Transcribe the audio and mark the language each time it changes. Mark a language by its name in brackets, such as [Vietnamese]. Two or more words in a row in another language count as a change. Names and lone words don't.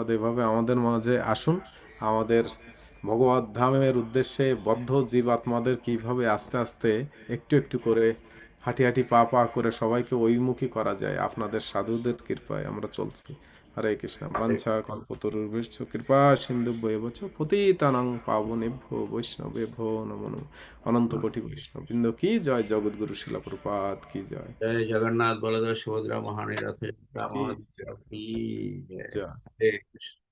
[Bangla] এভাবে আমাদের মাঝে আসুন, আমাদের ভগবত ধামের উদ্দেশ্যে বদ্ধ জীবাত্মাদের কিভাবে আস্তে আস্তে একটু একটু করে হাঁটি হাঁটি পা পা করে সবাইকে ওইমুখী করা যায়, আপনাদের সাধুদের কৃপায় আমরা চলছি। [Sanskrit] হরে কৃষ্ণ। বাঞ্ছা কল্পতরুর্ভীশ্চ কৃপা সিন্ধুভ্যেবচ পতিতানাং পাবনেভ্যো বৈষ্ণবেভ্যো নমো নমঃ। [Bangla] অনন্ত কোটি বৈষ্ণব বৃন্দ কি জয়, জগৎগুরু শিলা প্রপাত কি জয়। জয় জগন্নাথ বলদেব সুভদ্রা মহারানী রথ কি মহোৎসব জয়। কি জয়। জয়। হরে কৃষ্ণ।